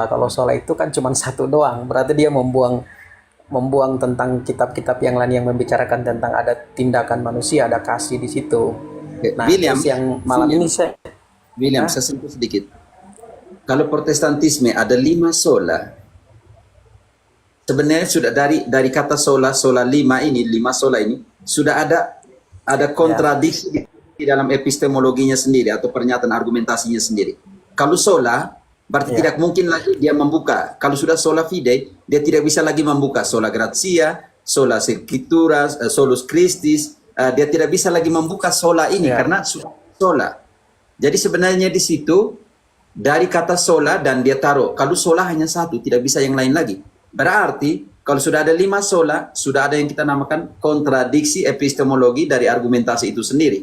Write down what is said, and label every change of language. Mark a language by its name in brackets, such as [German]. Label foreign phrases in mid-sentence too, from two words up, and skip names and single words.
[Indonesian] Kalau sola itu kan cuma satu doang. Berarti dia membuang tentang kitab-kitab yang lain yang membicarakan tentang ada tindakan manusia, ada kasih di situ. Oke, Nah, William, terus yang malam ini saya, William, Hah? saya sentuh sedikit. Kalau Protestantisme ada 5 sola, sebenarnya sudah dari kata sola, sola lima sola ini sudah ada Ya, kontradiksi di dalam epistemologinya sendiri atau pernyataan argumentasinya sendiri. Kalau sola berarti ya, tidak mungkin lagi dia membuka. Kalau sudah [Latin] sola fide, [Indonesian] dia tidak bisa lagi membuka [Latin] sola gratia, sola scriptura, solus Christis. [Indonesian] Dia tidak bisa lagi membuka sola ini ya, karena sudah sola. Jadi sebenarnya di situ dari kata sola dan dia taruh kalau sola hanya satu, tidak bisa yang lain lagi. Berarti kalau sudah ada 5 sola, sudah ada yang kita namakan kontradiksi epistemologi dari argumentasi itu sendiri.